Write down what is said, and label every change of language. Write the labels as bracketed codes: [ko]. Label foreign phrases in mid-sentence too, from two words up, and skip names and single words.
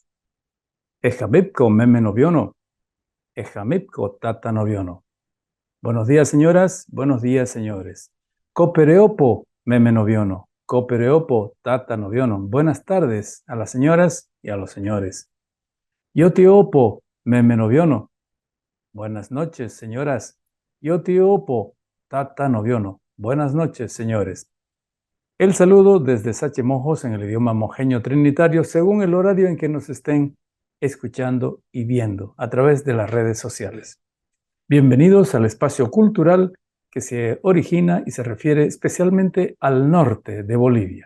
[trn] Ejamipco meme noviono. Ejamipco tata noviono. [es] Buenos días, señoras. Buenos días, señores. [trn] Copereopo meme noviono. Copereopo tata noviono. [es] Buenas tardes a las señoras y a los señores. [trn] Yotiopo meme noviono. [es] Buenas noches, señoras. [trn] Yotiopo tata noviono. [es] Buenas noches, señores. El saludo desde Sache Mojos en el idioma mojeño trinitario según el horario en que nos estén escuchando y viendo a través de las redes sociales. Bienvenidos al espacio cultural que se origina y se refiere especialmente al norte de Bolivia.